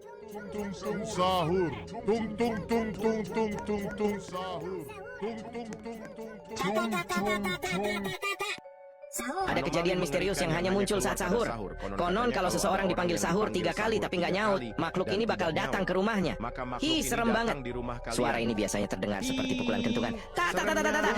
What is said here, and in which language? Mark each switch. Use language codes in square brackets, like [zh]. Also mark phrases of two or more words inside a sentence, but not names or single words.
[id] tung tung sahur, tung tung tung tung tung tung tung sahur, tung tung tung tung. Ada kejadian misterius yang hanya muncul saat sahur. Konon kalau seseorang dipanggil sahur 3 kali tapi nggak nyaut, makhluk ini bakal datang ke rumahnya. Hi, serem banget. Suara ini biasanya terdengar seperti pukulan kentungan. Ta ta ta ta ta ta.